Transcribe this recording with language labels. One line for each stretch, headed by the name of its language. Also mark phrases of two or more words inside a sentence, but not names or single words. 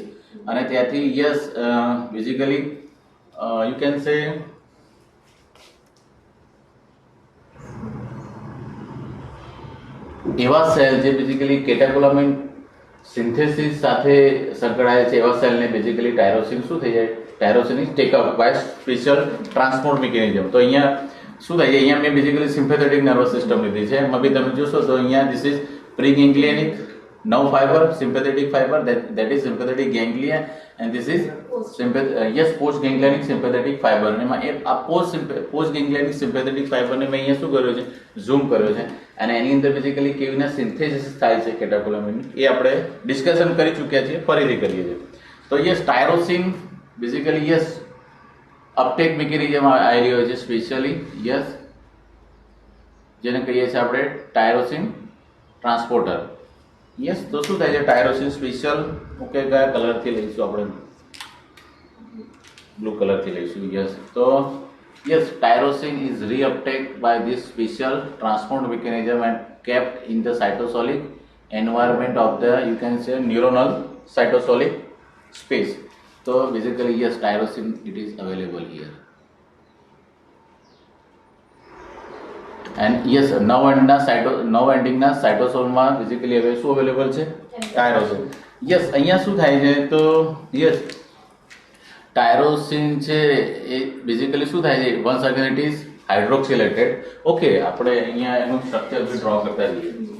Gujarati: અને ત્યાંથી
English: yes basically you can say
Gujarati: એવા સેલ જે બેઝિકલી
English: catecholamine synthesis
Gujarati: સાથે સંકળાયેલ છે એવા સેલને બેઝિકલી ટાયરોસિન શું થઈ જાય?
English: tyrosine is take up by special transport mechanism.
Gujarati: તો અહીંયા શું થાય છે? અહીંયા મેં બેઝિકલી
English: sympathetic nervous system
Gujarati: લીધી છે. એમાં બી તમે જોશો તો અહીંયા
English: this is preganglionic nerve fiber, sympathetic fiber, that is sympathetic ganglia, and this is post ganglionic sympathetic fiber.
Gujarati: એમાં એ આ
English: post ganglionic sympathetic fiber
Gujarati: ને મેં અહીંયા શું કર્યો છે? ઝૂમ કર્યો છે. અને એની અંદર બેઝિકલી કેવી રીતના સિન્થેસિસ થાય છે કેટેકોલામિન એ આપણે ડિસ્કશન કરી ચૂક્યા છીએ, ફરીથી કરીએ છીએ. તો યસ, ટાયરોસિન
English: basically yes uptake mechanism
Gujarati: આવી રહ્યો છે સ્પેશિયલી, યસ, જેને કહીએ છીએ આપણે
English: tyrosine transporter.
Gujarati: યસ, તો શું થાય છે? ટાયરોસિન સ્પેશિયલ, ઓકે, કયા કલરથી લઈશું આપણે? બ્લુ કલરથી લઈશું.
English: yes, so yes, tyrosine is reuptake by this special transport mechanism and kept in the cytosolic environment of the, you can say, neuronal cytosolic space. So basically yes, tyrosin it is available here. And yes, nerve ending
Gujarati: ના સાઇટોસોલમાં બેઝિકલી હવે શું અવેલેબલ છે? ટાયરોસિન. યસ, અહીંયા શું થાય છે? તો યસ, ટાયરોસિન છે એ બેઝિકલી શું થાય છે?
English: once again it is hydroxylated.
Gujarati: ઓકે, આપણે અહીંયા એનું સ્ટ્રક્ચર બી ડ્રો કરતા જઈએ.